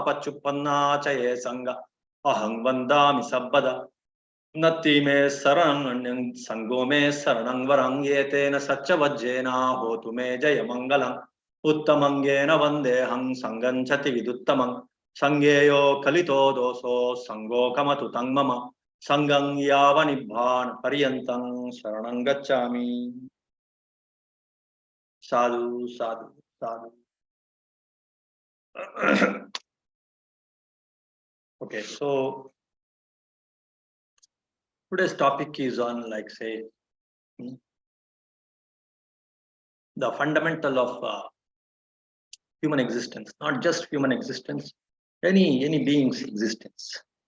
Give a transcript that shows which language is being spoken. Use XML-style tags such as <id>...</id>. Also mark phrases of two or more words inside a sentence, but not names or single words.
<pi>pachuppanna cha ye sangha ahang vandami sabbada natti me saranang sango me saranang varang yetena satcha vajjena hotu me jaya mangalam uttamangena vandehang sanghan chati viduttamang sangeyo kalito doso sango kamatu tang mama sanghang yava nibbana pariyantang saranang gacchami. Sadhu, sadhu, sadhu.</pi> <en>Okay, so today's topic is on, like, say, the fundamental of human existence, not just human existence, any being's existence.</en>